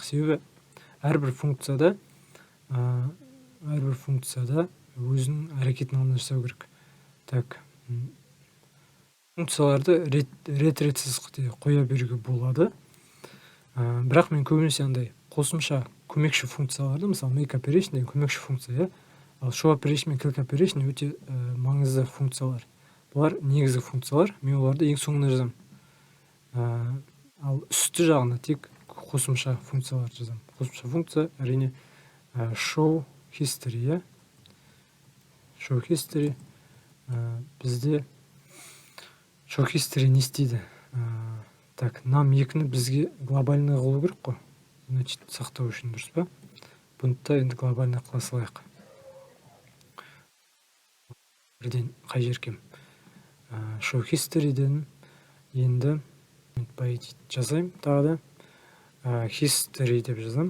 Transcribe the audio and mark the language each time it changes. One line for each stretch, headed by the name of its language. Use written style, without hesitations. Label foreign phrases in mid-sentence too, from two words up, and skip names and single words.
Kazakh: Себебі әрбір функцияда өзінің әрекетін ғана жасау керек. Так, функцияларды ретсіз қоя беруге болады. Бірақ мен көбінесе андай қосымша көмекші функцияларды, мысалы
English: make operation
Kazakh: деген көмекші функция, ал
English: show operation
Kazakh: мен
English: click operation
Kazakh: өте маңызды функциялар. Бұлар негізгі функциялар, мен оларды ең соңына жазамын. Ал үсті жағына тек қосымша функцияларды жазамын. Қосымша функция әрине
English: show history. Show history
Kazakh: бізде
English: show history
Kazakh: не істейді? Так, num2-ні бізге глобальный қылу керек қой. Значит, сақтау үшін дұрыс па? Бұны да енді глобальный қыла салайық. Бірден қай жеркем?
English: Show history'ден
Kazakh: енді жазайым тағы да history деп жазам.